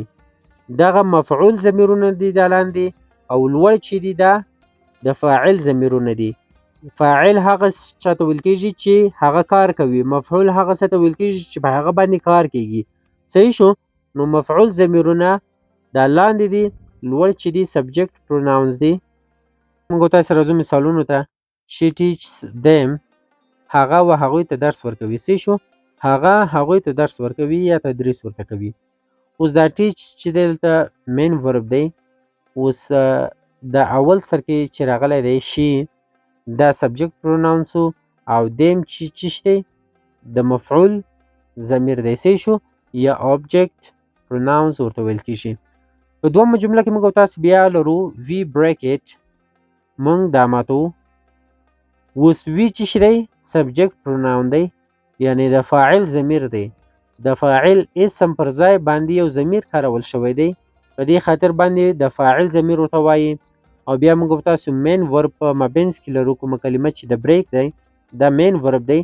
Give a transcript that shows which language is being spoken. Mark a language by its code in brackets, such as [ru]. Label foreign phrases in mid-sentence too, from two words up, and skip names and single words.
[ps] دغه مفعول ضمیرونه دي دا لاندې او لوړ چې دي دا د فاعل ضمیرونه دي. فاعل هغه چاته ویل کېږي چې هغه کار کوي، مفعول هغه څه ته ویل کېږي چې په هغه باندې کار کېږي. صحیح شو. نو مفعول ضمیرونه دا لاندې دي، لوړ چې دي [en] subject pronouns [ps] دي. موږ تاسو راځو مثالونو ته. [en] she teaches them [ps] هغه و هغوی ته درس ورکوي. صحیح شو. هغه هغوی ته درس ورکوي یا تدریس ورته کوي. اوس دا teach چې دلته [en] main verb [ps] دی. اوس د اول سر کې چې راغلی دی she دا [en] subject pronouns [ps] او دیم چې دی د مفعول ضمیر دی. صحیح شو. یا [en] object pronouns [ps] ورته ویل کېږي. په دومره جمله کې موږ تاسو بیا لرو [en] we break it [ps] موږ دا ماتو. اوس وی چې دی [en] subject pronoun [ps] دی یعنی د فاعل ضمیر دی. د فاعل اسم پر ځای باندې یو ضمیر کارول شوی دی، په دې خاطر باندې د فاعل ضمیر ورته وایي. او بیا موږ تاسو [en] main verb [ps] په مابینځ کې لرو کومه کلمه چې د بریک دی دا [en] main verb [ps] دی.